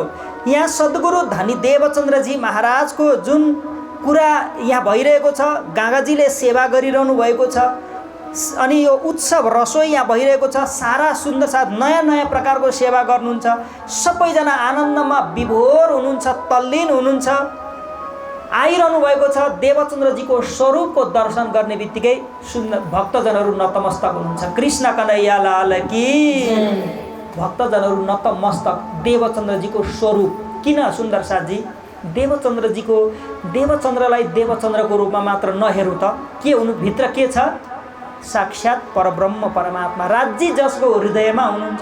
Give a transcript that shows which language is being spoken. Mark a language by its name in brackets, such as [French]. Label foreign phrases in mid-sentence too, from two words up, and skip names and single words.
[Nepali] यहाँ सद्गुरु धनी देवचन्द्रजी महाराजको जुन कुरा यहाँ भइरहेको छ, गागाजीले सेवा गरिरहनु भएको छ, अनि यो उत्सव रसोई यहाँ भइरहेको छ। सारा सुन्दर साथ नयाँ प्रकारको सेवा गर्नुहुन्छ। सबैजना आनन्दमा विभोर हुनुहुन्छ, तल्लीन हुनुहुन्छ। आइरहनु भएको छ। देवचन्द्रजीको स्वरूपको दर्शन गर्ने बित्तिकै सुन्दर भक्तजनहरू नतमस्तक हुनुहुन्छ। [Hindi] कृष्ण कन्हैया लाल की। [Nepali] भक्तजनहरू नतमस्तक देवचन्द्रजीको स्वरूप। किन सुन्दर साथजी? देवचन्द्रलाई देवचन्द्रको रूपमा मात्र नहेरौँ त, के हुनु भित्र के छ? साक्षात् परब्रह्म परमात्मा राज्य जसको हृदयमा हुनुहुन्छ।